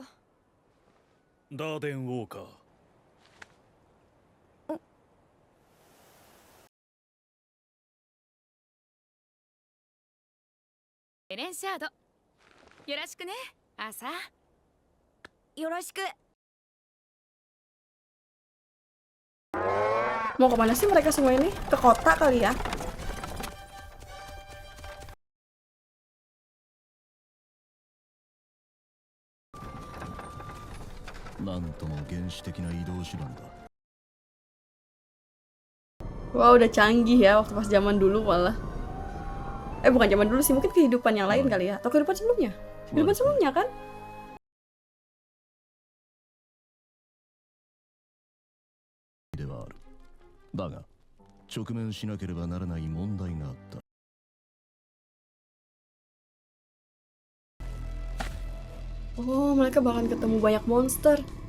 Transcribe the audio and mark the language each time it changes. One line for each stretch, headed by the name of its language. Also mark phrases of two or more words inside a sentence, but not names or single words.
Japanese: ダーデンウォーカー。エレンシャード、よろしくね、アーサー。よろしく。
Indonesian: Mau kemana sih mereka semua ini? Ke kota kali ya? Wah, udah canggih ya waktu pas zaman dulu malah. Bukan zaman dulu sih, mungkin kehidupan yang lain kali ya. Atau kehidupan sebelumnya? Kehidupan sebelumnya kan?
Japanese: ではある。だが、直面しなければならない問題があった。
Indonesian: Oh, mereka bakalan ketemu banyak monster.